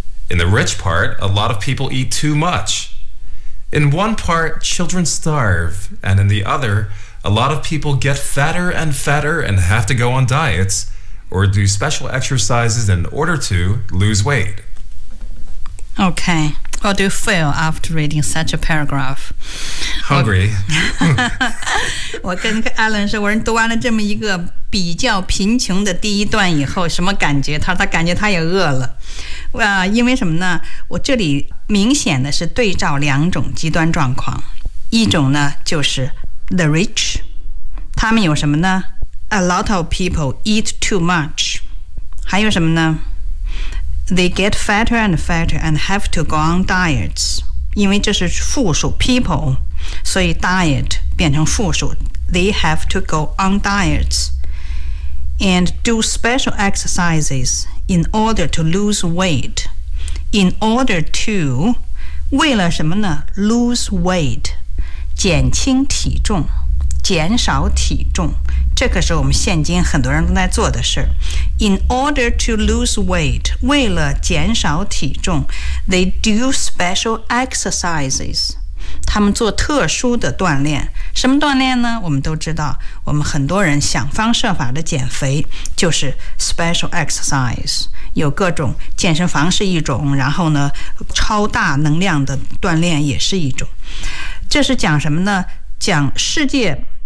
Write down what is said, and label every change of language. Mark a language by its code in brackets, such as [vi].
[en] In the rich part, a lot of people eat too much. In one part, children starve, and in the other, a lot of people get fatter and fatter and have to go on diets or do special exercises in order to lose weight. Okay, how do you feel after reading such a paragraph? Hungry. [zh] 我跟 Alan 说，我说读完了这么一个比较贫穷的第一段以后，什么感觉？他感觉他也饿了。因为什么呢？我这里明显的是对照两种极端状况，一种呢就是 the rich， 他们有什么呢？ [en] A lot of people eat too much， [zh] 还有什么呢？ [en] They get fatter and fatter and have to go on diets， [zh] 因为这是复数 people， 所以 diet 变成复数， [en] They have to go on dietsAnd do special exercises in order to lose weight. In order to, [zh] 为了什么呢 ？ [en] Lose weight, [zh] 减轻体重，减少体重。这可是我们现今很多人都在做的事。 [en] In order to lose weight, [zh] 为了减少体重 ， [en] they do special exercises. [zh] 他们做特殊的锻炼。什么锻炼呢？我们都知道，我们很多人想方设法的减肥，就是 special exercise， 有各种健身房是一种，然后呢，超大能量的锻炼也是一种。这是讲什么呢？讲世界